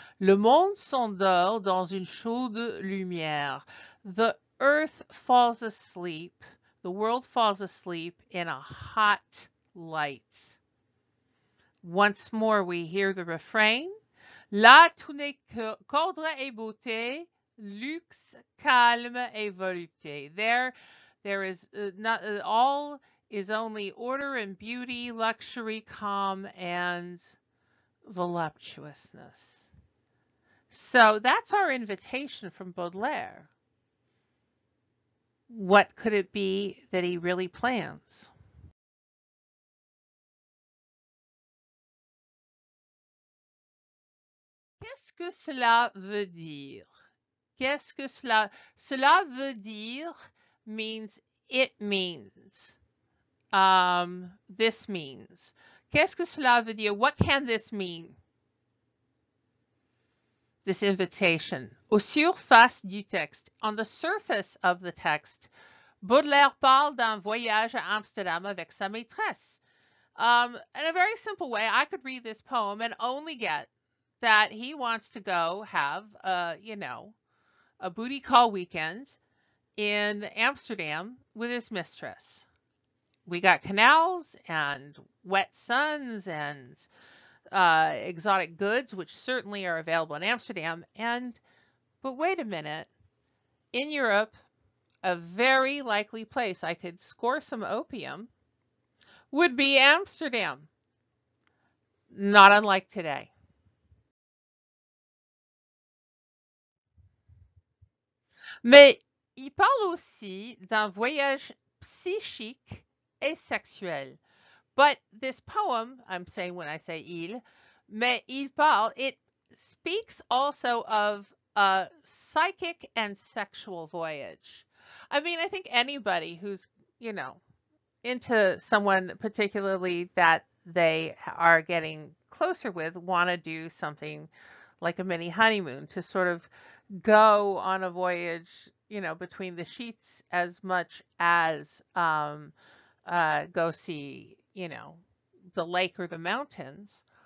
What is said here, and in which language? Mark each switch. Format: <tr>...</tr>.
<fr>Le monde s'endort dans une chaude lumière.</fr> <en>The earth falls asleep. The world falls asleep in a hot light. Once more we hear the refrain.</en> <fr>Là tout n'est qu'ordre et beauté, luxe, calme et volupté.</fr> <en>There is not all is only order and beauty, luxury, calm, and voluptuousness. So that's our invitation from Baudelaire. What could it be that he really plans?</en> <fr>Qu'est-ce que cela veut dire? Qu'est-ce que cela veut dire</fr> <en>means it means. This means.</en> <fr>Qu'est-ce que cela veut dire?</fr> <en>What can this mean? This invitation.</en> <fr>Au surface du texte.</fr> <en>On the surface of the text,</en> <fr>Baudelaire parle d'un voyage à Amsterdam avec sa maîtresse.</fr> <en>In a very simple way, I could read this poem and only get that he wants to go have, a booty call weekend in Amsterdam with his mistress. We got canals and wet suns and exotic goods, which certainly are available in Amsterdam. But wait a minute, in Europe, a very likely place I could score some opium would be Amsterdam, not unlike today.</en> <fr>Mais il parle aussi d'un voyage psychique et sexuel.</fr> <en>But this poem, I'm saying when I say il,</en> <fr>mais il parle,</fr> <en>it speaks also of a psychic and sexual voyage. I mean, I think anybody who's, you know, into someone particularly that they are getting closer with want to do something like a mini honeymoon to sort of go on a voyage, you know, between the sheets as much as go see, you know, the lake or the mountains.</en>